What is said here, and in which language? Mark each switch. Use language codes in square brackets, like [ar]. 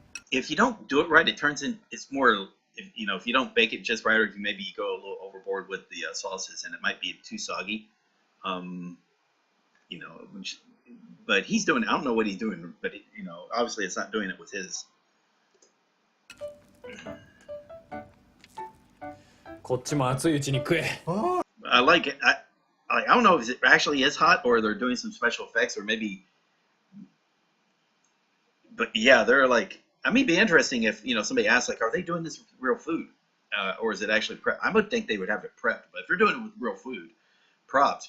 [en] If you don't do it right, it turns in. It's more. If you don't bake it just right, or if you maybe go a little overboard with the sauces, and it might be too soggy. You know, but he's doing. I don't know what he's doing, but obviously it's not doing it with his. [ja] こっちも熱いうちに食え。 [en] I like it. I don't know if it actually is hot or they're doing some special effects or maybe. But yeah, they're like. I mean, it'd be interesting if somebody asks like, are they doing this with real food, or is it actually prep? I would think they would have it prepped, but if they're doing it with real food, props.